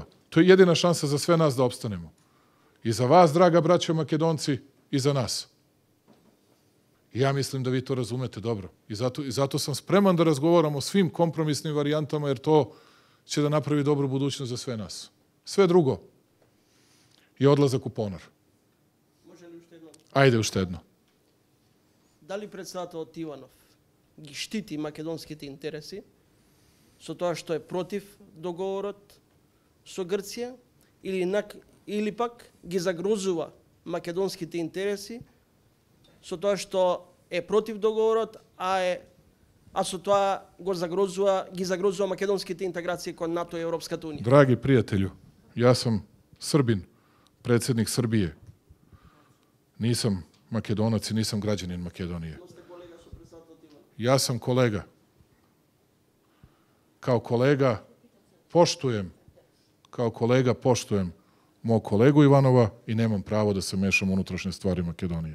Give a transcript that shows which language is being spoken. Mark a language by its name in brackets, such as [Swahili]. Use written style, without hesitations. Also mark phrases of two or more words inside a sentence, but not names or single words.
[Serbian] To je jedina šansa za sve nas da opstanemo. I za vas, draga braćo Makedonci, i za nas. I ja mislim da vi to razumete dobro. I zato sam spreman da razgovaram o svim kompromisnim varijantama, jer to će da napravi dobru budućnost za sve nas. Sve drugo je odlazak u ponor. [Macedonian] Може ли уште едно? Ajde уште едно. Дали председателот Иванов ги штити македонските интереси со тоа што е против договорот со Грција или пак ги загрозува македонските интереси со тоа што е против договорот, а со тоа ги загрозува македонските интеграции кон НАТО и Европската унија? [Serbian] Dragi prijatelju, ja sam Srbin, predsjednik Srbije. Nisam Makedonac i nisam građanin Makedonije. Ja sam kolega. Kao kolega poštujem mog kolegu Ivanova i nemam pravo da se mešam u unutrašnje stvari Makedonije.